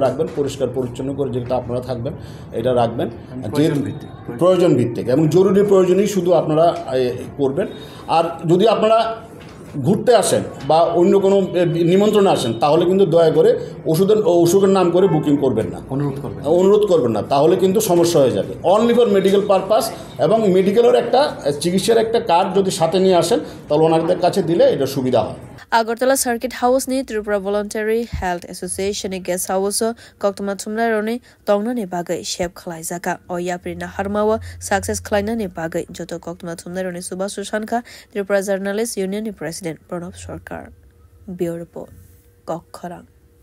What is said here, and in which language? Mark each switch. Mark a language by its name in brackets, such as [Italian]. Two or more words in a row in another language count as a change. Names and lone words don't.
[Bangla] রাখবেন পরিষ্কার পরিচ্ছন্ন করে যেটা আপনারা থাকবেন এটা রাখবেন প্রয়োজন ভিত্তিক এবং জরুরি প্রয়োজনই শুধু আপনারা করবেন আর যদি আপনারা ঘুরতে আসেন বা অন্য কোনো নিমন্ত্রণে আসেন তাহলে কিন্তু দয়া করে ওষুধের নাম করে বুকিং করবেন না অনুরোধ করবেন না তাহলে কিন্তু সমস্যা হয়ে যাবে [English] only for medical purpose [Bangla] এবং মেডিকেলের একটা চিকিৎসার একটা কার্ড যদি সাথে নিয়ে আসেন তাহলে ওনাদের কাছে দিলে এটা সুবিধা হয় [Kok Borok] Agartala Circuit House ni Tripura Voluntary Health Association ni guest house Koktuma Thumnai roni tongna ni bagai shep khlaijaka Oyapri na harmawa success khlaina ni bagai joto Koktuma Thumnai roni Subhash Sushanka Tripura Journalist Union ni President Pranab Sarkar [English] Bureau Report [Kok Borok] Kokkhara